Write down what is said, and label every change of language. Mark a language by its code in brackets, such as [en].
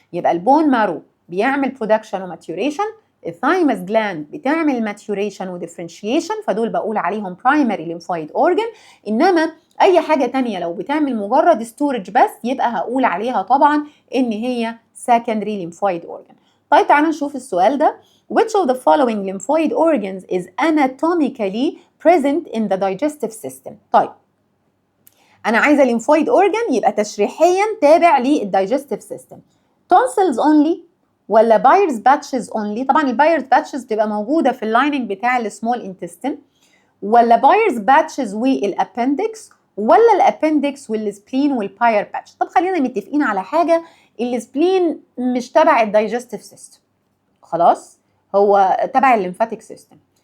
[ar] يبقى البون مارو بيعمل برودكشن وماتيوريشن، الثايمس جلاند بتعمل ماتيوريشن وديفرنشيشن، فدول بقول عليهم برايمري ليمفويد اورجان. انما اي حاجه تانية لو بتعمل مجرد ستورج بس يبقى هقول عليها طبعا ان هي secondary lymphoid organ. طيب تعالوا نشوف السؤال ده. [en] Which of the following lymphoid organs is anatomically present in the digestive system؟ [ar] طيب انا عايزه lymphoid organ يبقى تشريحيا تابع للdigestive system. [en] tonsils only [ar] ولا بايرز باتشز اونلي؟ طبعا البايرز باتشز بتبقى موجوده في اللايننج بتاع السمول انتستين، ولا بايرز باتشز والابندكس، ولا الابندكس والسبلين والباير باتش. طب خلينا متفقين على حاجه، السبلين مش تبع الدايجستيف سيستم، خلاص هو تبع الليمفاتيك سيستم.